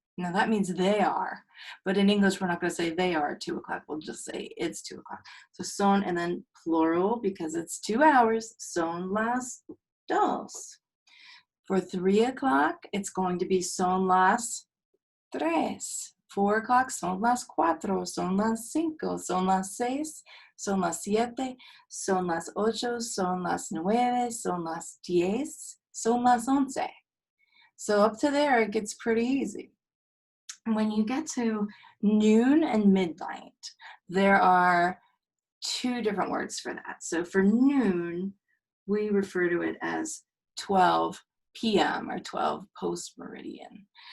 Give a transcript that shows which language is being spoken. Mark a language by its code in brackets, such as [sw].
[en] Now that means they are. But in English, we're not going to say they are at 2 o'clock. We'll just say it's 2 o'clock. So son and then plural because it's 2 hours. [es] Son las dos. [en] For 3 o'clock, it's going to be [es] son las tres. [en] 4 o'clock, [es] son las cuatro, son las cinco, son las seis, son las siete, son las ocho, son las nueve, son las 10, son las 11. [en] So up to there, it gets pretty easy. When you get to noon and midnight, there are 2 different words for that. So for noon, we refer to it as 12 p.m. or 12 post-meridian.